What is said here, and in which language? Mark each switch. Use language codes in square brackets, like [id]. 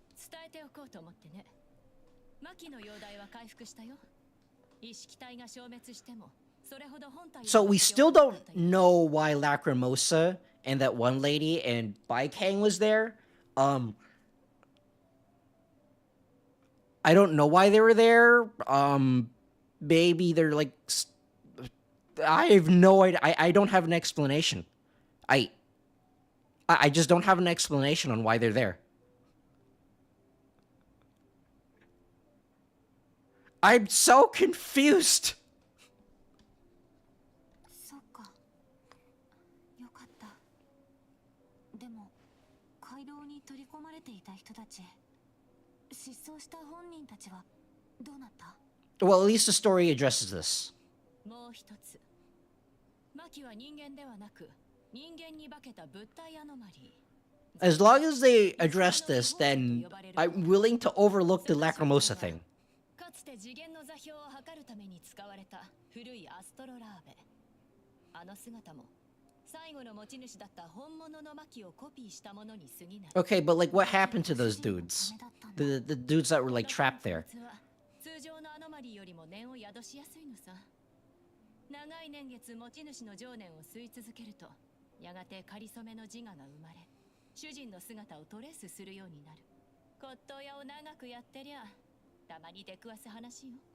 [ja] 伝えておこうと思ってね。マキの容体は回復したよ。意識体が消滅しても、それほど本体を [en] So we still don't know why Lacrimosa and that one lady and Baikang was there. I don't know why they were there. Maybe they're like... I have no idea. I don't have an explanation. I just don't have an explanation on why they're there. I'm so confused. [ja] そっか。よかった。でも、街道に取り込まれていた人たち、失踪した本人たちはどうなった？ [en] Well, at least the story addresses this. [ja] もう一つ。マキは人間ではなく、人間に化けた物体アノマリー。 [en] As long as they address this, then I'm willing to overlook the Lacrimosa thing. [ja] かつて次元の座標を測るために使われた古いアストロラーベ。あの姿も最後の持ち主だった本物のマキをコピーしたものに過ぎない。 [en] Okay, but like what happened to those dudes? The dudes that were like trapped there. [ja] 通常のアノマリーよりも念を宿しやすいのさ。長い年月持ち主の情念を吸い続けると、やがて仮初めの自我が生まれ、主人の姿をトレースするようになる。骨董屋を長くやってりゃ、たまに出くわす話よ。